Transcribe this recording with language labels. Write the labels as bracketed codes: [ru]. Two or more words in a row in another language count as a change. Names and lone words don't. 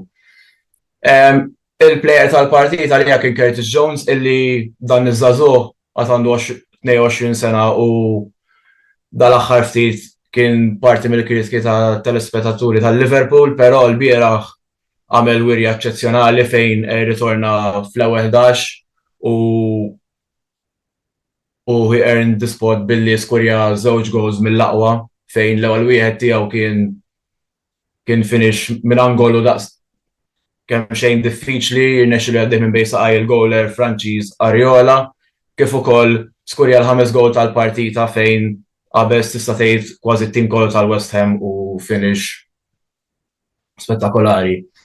[mt] Il-plejer tal-partita li kien Curtis Jones illi dan iż-żagħżugħ għad għandu 22 sena u dal-aħħar ftit kien parti mill-kritiki ta' telespettaturi tal-Liverpool, però l-bieraħ għamel wirja eċċezzjonali fejn ritorna fl-ewwel 11 u [en] he earned the spot [mt] billi skurja żewġ goals mill-aqwa fejn l-ewwel wieħed tiegħu kien finish minn angolu daqs kemm xejn diffiċli jirnexxi li għaddej minn bejn saqaj il-goaler Franċiż Ariola, kif ukoll skurja l-5 goal tal-partita fejn qabeż tista' tgħid kważi t-tim kollu tal-West Ham u finish spettakolari.